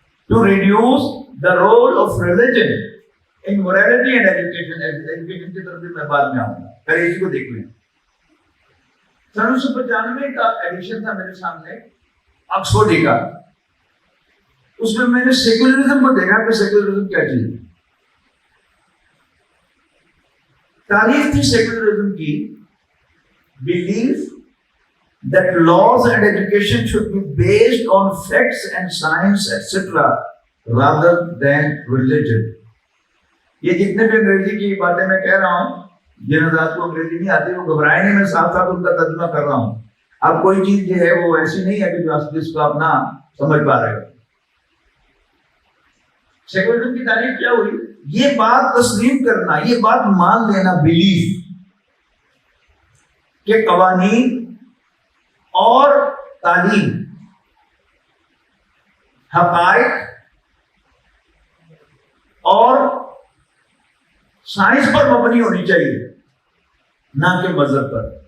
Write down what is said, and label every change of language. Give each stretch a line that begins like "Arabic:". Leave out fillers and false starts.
English: To reduce the role of religion in morality and education.
Urdu: Education کی طرف بھی میں بعد میں آؤں گا، پہلے اسی کو دیکھ لیں. 1995 کا ایڈیشن تھا میرے سامنے آکسفورڈ کا. اس میں میں نے سیکولرزم کو دیکھا کہ سیکولرزم کیا چیز ہے. تاریخ تھی سیکولرزم کی
English: belief that laws and education should be based on facts and science etc. rather than religion.
Urdu: یہ جتنے بھی انگریزی کی باتیں میں کہہ رہا ہوں، جن حضرات کو انگریزی نہیں آتی وہ گھبرائیں نہیں، میں ساتھ ساتھ ان کا ترجمہ کر رہا ہوں. اب کوئی چیز جو ہے وہ ایسی نہیں ہے کہ جو جس کو آپ نہ سمجھ پا رہے ہو. سیکولرزم کی تعریف کیا ہوئی؟ یہ بات تسلیم کرنا، یہ بات مان لینا، بلیف کہ قوانین اور تعلیم حقائق اور سائنس پر مبنی ہونی چاہیے، نہ کہ مذہب پر۔